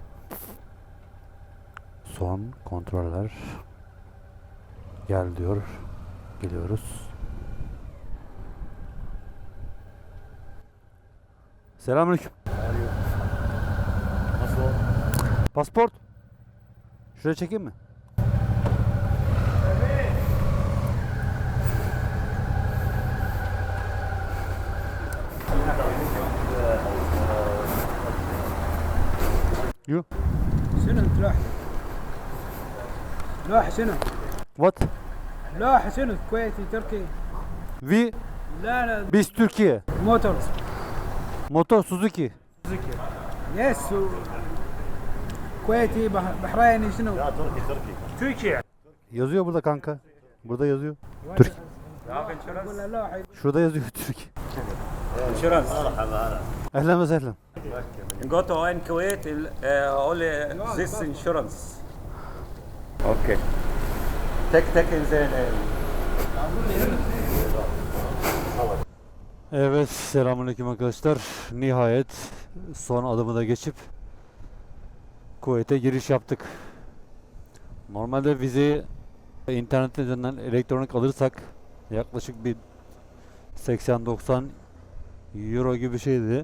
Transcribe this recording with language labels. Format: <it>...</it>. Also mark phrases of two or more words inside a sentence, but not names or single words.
<tr>Son kontroller gel diyor. Geliyoruz. Selamünaleyküm. Nasıl? Pasport. Şuraya çekeyim mi? Yo.</tr> <ar>شنو انت لوح؟ لوح شنو؟</ar> <en>What?</en> <ar>لوح شنو؟ كويتي تركي؟ We لا لا</ar> <tr>biz Türkiye.</tr> <ar>موتورز</ar> <tr>Motor Suzuki.</tr> <ar>يس كويتي بحريني شنو؟</ar> <tr>Türkiye. Yazıyor burada kanka. Burada yazıyor. Türk.</tr> <ar>ولا لوح</ar> <tr>Şurada yazıyor Türk.</tr> <en>Insurance.</en> <ar>أهلا وسهلا.</ar> <en>Go to in Kuwait, only this insurance. Okay. Take in the</en> <tr>Evet, selamünaleyküm arkadaşlar. Nihayet son adımı da geçip Kuveyt'e giriş yaptık. Normalde vizeyi internet üzerinden elektronik alırsak yaklaşık bir 80-90 euro gibi bir şeydi.</tr>